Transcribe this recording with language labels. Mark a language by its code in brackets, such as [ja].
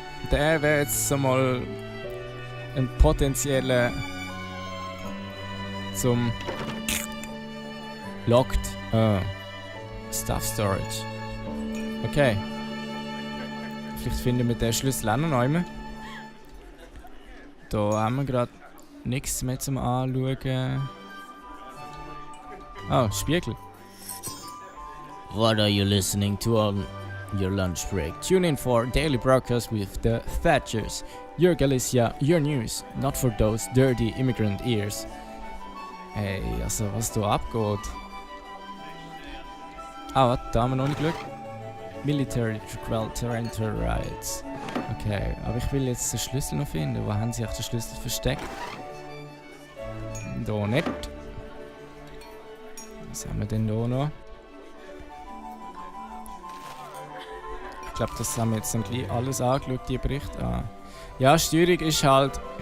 [de] Der wäre jetzt so mal ein potenzieller zum Locked Stuff Storage. Okay. Vielleicht finden wir den Schlüssel auch noch einmal. Da haben wir gerade nichts mehr zum Anschauen. Oh, Spiegel. [en] What are you listening to on your lunch break? Tune in for daily broadcast with the Thatchers. Your Galicia, your news, not for those dirty immigrant ears. [de] Hey, also was da abgeht. Ah, warte, da haben wir noch nicht geschaut. [en] Military Parental Rights. [de] Okay, aber ich will jetzt den Schlüssel noch finden. Wo haben sie auch den Schlüssel versteckt? Da nicht. Was haben wir denn da noch? Ich glaube, das haben wir jetzt dann gleich alles angeschaut, die Berichte. Ah. Ja, Steuerung ist halt...